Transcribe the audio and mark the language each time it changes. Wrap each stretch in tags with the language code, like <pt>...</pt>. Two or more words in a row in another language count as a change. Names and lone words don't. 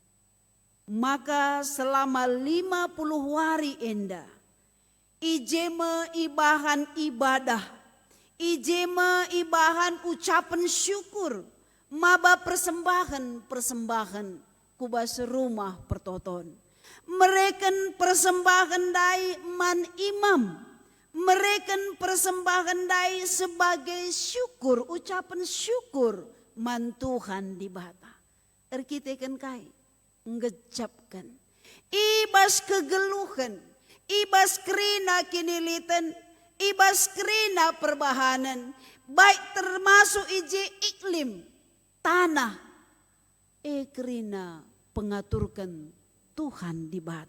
<btx>Maka selama 50 hari enda ijema ibahan ibadah, ijema ibahan ucapan syukur, maba persembahan kubas rumah pertoton. Mereken persembahan dai man imam, mereken persembahan dai</btx> <id>sebagai syukur, ucapan syukur</id> <btx>man Tuhan di bata. Erkitekan kai ngejapkan ibas kegeluhan, ibas kerina kinilitan, ibas kerina perbahanan, baik termasuk ije iklim tanah kerina pengaturkan Tuhan di bata.</btx>